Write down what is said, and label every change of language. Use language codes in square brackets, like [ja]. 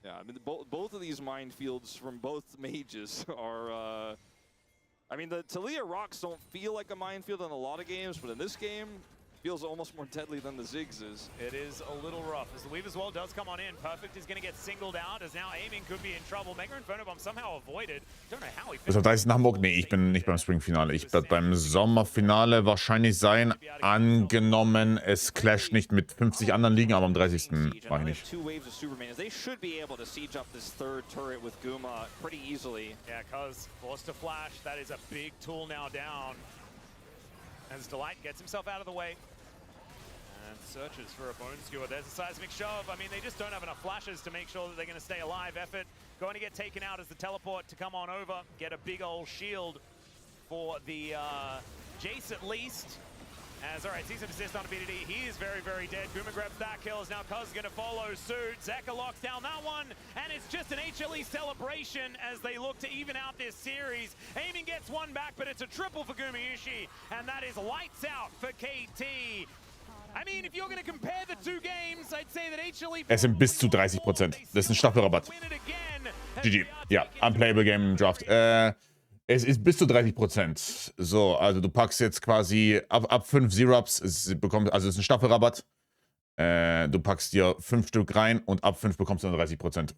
[en] Yeah, I mean, both of these minefields from both mages are, I mean, the Talia rocks don't feel like a minefield in a lot of games, but in this game, feels almost more deadly than the Ziggs is. It is a little rough as the Weave as well does come on in. Perfect is going to get singled out as now Aiming could be in trouble. Mega Inferno Bomb somehow avoided. Don't know how he [de] Bis auf 30. Hamburg? Nee, ich bin nicht beim Spring-Finale. Ich werde beim Sommerfinale wahrscheinlich sein. Angenommen, es clasht nicht mit 50 anderen Ligen, aber am 30. mache ich nicht. [en] Two waves of Superman. They should be able to siege up this third turret with Guma pretty easily. Yeah, Cuz forced to flash. That is a big tool now down. As Delight gets himself out of the way. And searches for a bone skewer. There's a seismic shove. I mean, they just don't have enough flashes to make sure that they're going to stay alive. Effort going to get taken out as the teleport to come on over. Get a big old shield for the Jace at least. As, all right, sees an assist on BDD. He is very, very dead. Guma grabs that kill. Is now Cuz going to follow suit. Zeka locks down that one. And it's just an HLE celebration as they look to even out this series. Aiming gets one back, but it's a triple for Gumayushi. And that is lights out for KT. I mean, if you're going to compare the two games, I'd say that HLE... [de] Es sind bis zu 30%. Das ist ein Staffelrabatt. GG. Ja, Unplayable Game im Draft. Es ist bis zu 30%. So, also du packst jetzt quasi ab 5 Zero-Ups, also es ist ein Staffelrabatt. Du packst dir 5 Stück rein und ab 5 bekommst du dann 30%.